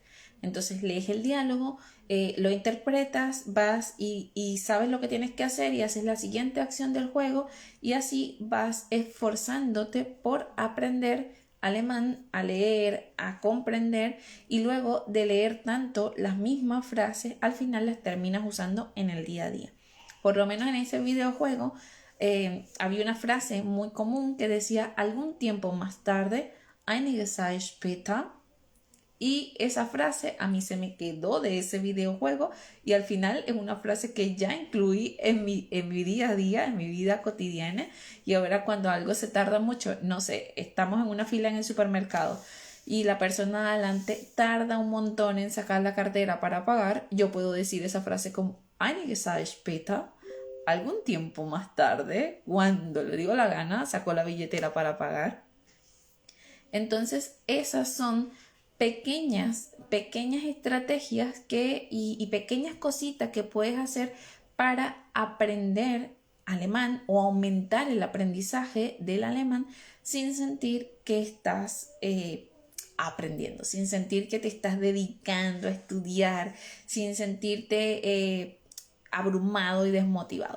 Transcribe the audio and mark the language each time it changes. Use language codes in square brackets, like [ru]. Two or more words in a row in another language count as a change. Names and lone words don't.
[es] Entonces lees el diálogo, lo interpretas, vas y sabes lo que tienes que hacer y haces la siguiente acción del juego y así vas esforzándote por aprender alemán, a leer, a comprender y luego de leer tanto las mismas frases, al final las terminas usando en el día a día. Por lo menos en ese videojuego había una frase muy común que decía algún tiempo más tarde, [de] einige Zeit später, [es] y esa frase a mí se me quedó de ese videojuego y al final es una frase que ya incluí en mi día a día, en mi vida cotidiana. Y ahora cuando algo se tarda mucho, no sé, estamos en una fila en el supermercado y la persona de adelante tarda un montón en sacar la cartera para pagar, yo puedo decir esa frase como [de] einige Zeit später, [es] algún tiempo más tarde, cuando le digo la gana, sacó la billetera para pagar. Entonces, esas son pequeñas estrategias y pequeñas cositas que puedes hacer para aprender alemán o aumentar el aprendizaje del alemán sin sentir que estás aprendiendo, sin sentir que te estás dedicando a estudiar, sin sentirte abrumado y desmotivado.